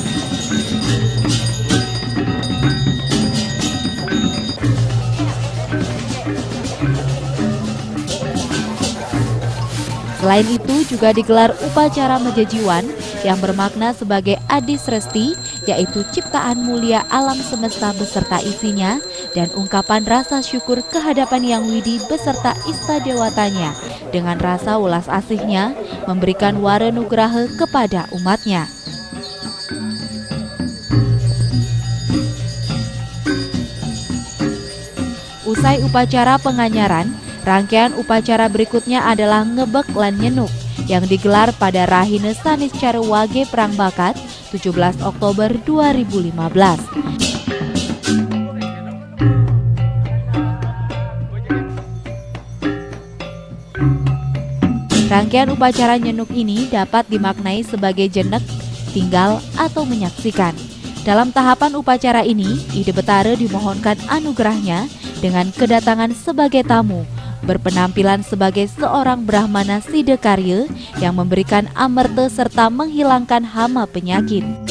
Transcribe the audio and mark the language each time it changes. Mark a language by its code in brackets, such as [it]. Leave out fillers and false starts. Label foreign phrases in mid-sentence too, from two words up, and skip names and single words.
[id] Selain itu juga digelar upacara Mejejiwan yang bermakna sebagai Adis Resti, yaitu ciptaan mulia alam semesta beserta isinya dan ungkapan rasa syukur kehadapan Yang Widi beserta ista dewatanya dengan rasa welas asihnya memberikan wara nugraha kepada umatnya. Usai upacara penganyaran, rangkaian upacara berikutnya adalah Ngebek lan Nyenuk yang digelar pada Rahina Saniscara Wage Perang Bakat 17 Oktober 2015. Rangkaian upacara Nyenuk ini dapat dimaknai sebagai jenek, tinggal, atau menyaksikan. Dalam tahapan upacara ini, Ide Betara dimohonkan anugerahnya dengan kedatangan sebagai tamu, berpenampilan sebagai seorang Brahmana Sidekarya yang memberikan amerta serta menghilangkan hama penyakit.